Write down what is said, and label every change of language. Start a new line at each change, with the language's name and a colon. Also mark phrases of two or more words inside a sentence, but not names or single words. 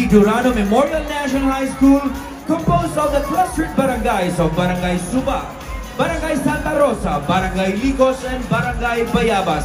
English: Durano Memorial National High School, composed of the clustered barangays of Barangay Suba, Barangay Santa Rosa, Barangay Ligos, and Barangay Bayabas.